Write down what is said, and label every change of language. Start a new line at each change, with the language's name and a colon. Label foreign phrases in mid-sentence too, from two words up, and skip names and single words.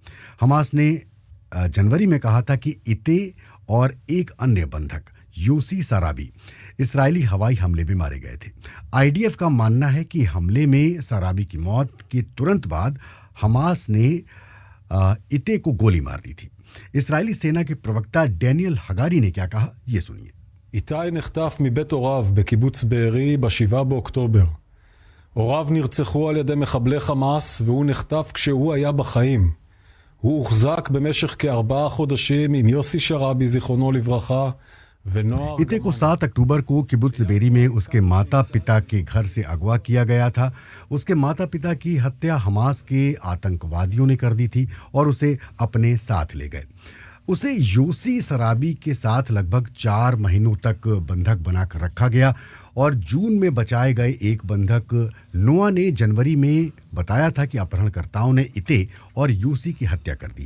Hindi: हमास ने जनवरी में कहा था कि इते और एक अन्य बंधक योसी सराबी इस्राएली हवाई हमले में मारे गए थे। आईडीएफ का मानना है कि हमले में सराबी की मौत के तुरंत बाद हमास ने इते को गोली मार दी थी। इस्राएली सेना के प्रवक्ता डैनियल हगारी ने क्या कहा, ये सुनिए।
Hebrew: איתי נחטף מבית הוריו בקיבוץ בארי ב7 באוקטובר. הוריו נרצחו על ידי מחבלי חמאס והוא נחטף כשהוא היה בחיים. הוא הוחזק במשך כ4 חודשים עם יוסי שרעבי זיכרונו לברכה ונוער...
Hindi: इते को 7 अक्टूबर को किबुत्ज बेरी में उसके माता पिता के घर से अगवा किया गया था। उसके माता पिता की हत्या हमास के आतंकवादियों ने कर दी थी और उसे अपने साथ ले गए। उसे योसी सराबी के साथ लगभग 4 महीनों तक बंधक बनाकर रखा गया और जून में बचाए गए एक बंधक नोआ ने जनवरी में बताया था कि अपहरणकर्ताओं ने इते और योसी की हत्या कर दी है।